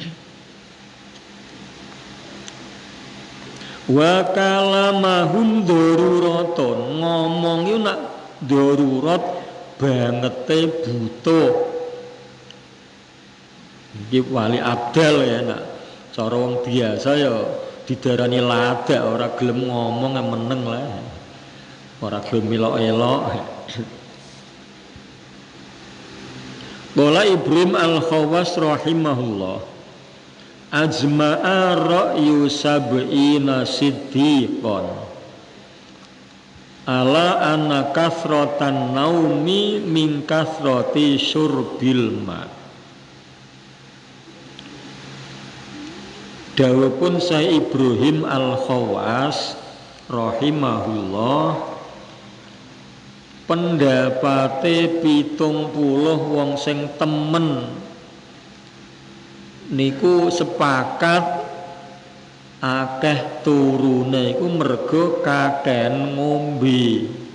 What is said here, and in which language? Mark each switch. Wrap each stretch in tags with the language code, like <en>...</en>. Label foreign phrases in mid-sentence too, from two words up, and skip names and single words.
<ar>وكلامهم ضرورة,</ar> <jv>ngomong iku nak darurat bangete butuh. Iki wali abdal ya nak cara wong biasa ya didarani ladak ora gelem ngomong meneng lah. Ora gelem elok-elok.</jv> <ar>Bola إبراهيم الخواص رحمه الله أجمع رأي سبعين صديقا على أن كثرة النوم من كثرة شرب الماء.</ar> <jv>Dawuhipun Syekh Ibrahim Al-Khawas rahimahullah, pendapate 70 wong sing temen niku sepakat akeh turune iku mergo kakehan ngombe.</jv>